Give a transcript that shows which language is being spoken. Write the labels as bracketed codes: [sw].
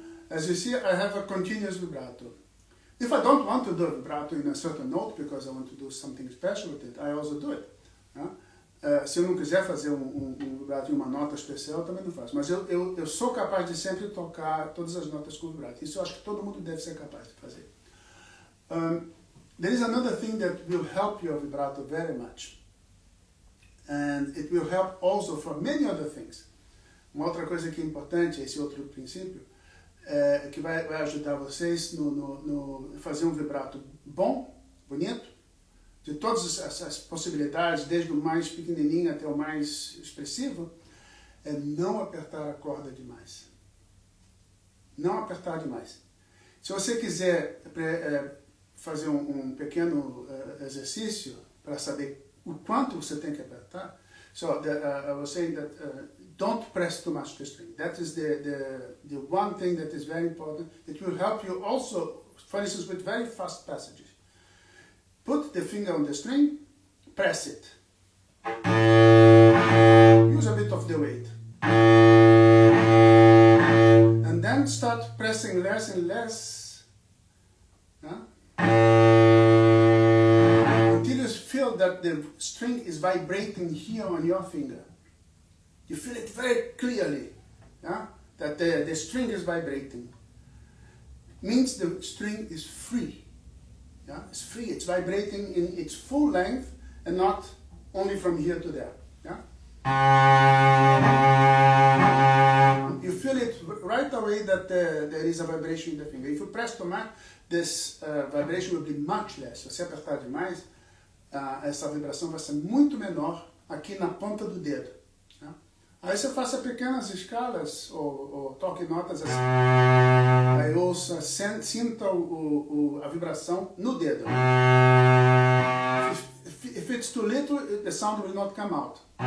[en] As you see, I have a continuous vibrato. If I don't want to do a vibrato in a certain note because I want to do something special with it, I also do it. [pt] Se eu não quiser fazer um vibrato em uma nota especial, eu também não faço. Mas eu sou capaz de sempre tocar todas as notas com vibrato. Isso eu acho que todo mundo deve ser capaz de fazer. [en] There is another thing that will help your vibrato very much. And it will help also for many other things. [pt] Uma outra coisa que é importante, esse outro princípio, que vai ajudar vocês no fazer um vibrato bom, bonito, de todas as possibilidades, desde o mais pequenininho até o mais expressivo, é não apertar a corda demais. Não apertar demais. Se você quiser fazer um pequeno exercício para saber o quanto você tem que apertar, [en] I was saying that don't press too much the string. That is the one thing that is very important. It will help you also, for instance, with very fast passages. Put the finger on the string, press it. Use a bit of the weight. And then start pressing less and less. Until you feel that the string is vibrating here on your finger. You feel it very clearly, that the string is vibrating. Means the string is free. It's free, it's vibrating in its full length and not only from here to there. You feel it right away that there is a vibration in the finger. If you press too much, this vibration will be much less. [pt] Se você apertar demais, essa vibração vai ser muito menor aqui na ponta do dedo. Aí você faça pequenas escalas ou toque notas assim. Aí ouça, sinta a vibração no dedo. [en] If it's too little, the sound will not come out.